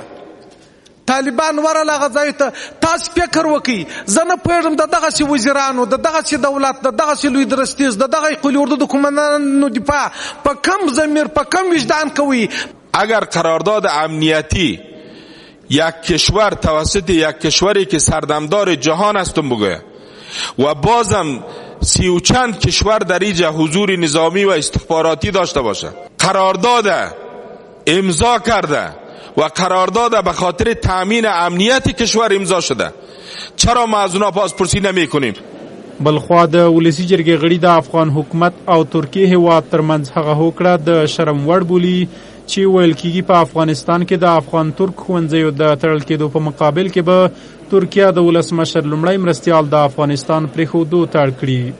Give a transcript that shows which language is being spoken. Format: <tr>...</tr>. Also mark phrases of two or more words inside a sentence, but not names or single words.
<ps>طالبان ورله هغه ځای ته. تاسو فکر وکړئ، زه نه پوهېږم د دغسې وزیرانو، د دغسې دولت، د دغسې لوی درستیز، د دغه قلی اردو د قماندانانو دفاع په کم ضمیر، په کم وجدان کوي.</ps> <fa>اگر قرارداد امنیتی یک کشور توسط یک کشوری که سردمدار جهان هستم بگوید و بازم 30 و چند کشور در اینجا حضور نظامی و استخباراتی داشته باشه، قرارداد امضا کرده و قرارداد به خاطر تامین امنیت کشور امضا شده، چرا ما از اونا پاسپورتی نمی کنیم؟</fa> <ps>بلخوا د ولسي جرګې غړي د افغان حکومت او ترکیې هیواد ترمنځ هغه هوکړه د شرم وړ بولي چې ویل کېږي په افغانستان کې د افغان ترک ښوونځیو د تړل کېدو په مقابل کې به ترکیه د ولسمشر لومړی مرستیال د افغانستان پرېښودو ته اړ کړي.</ps>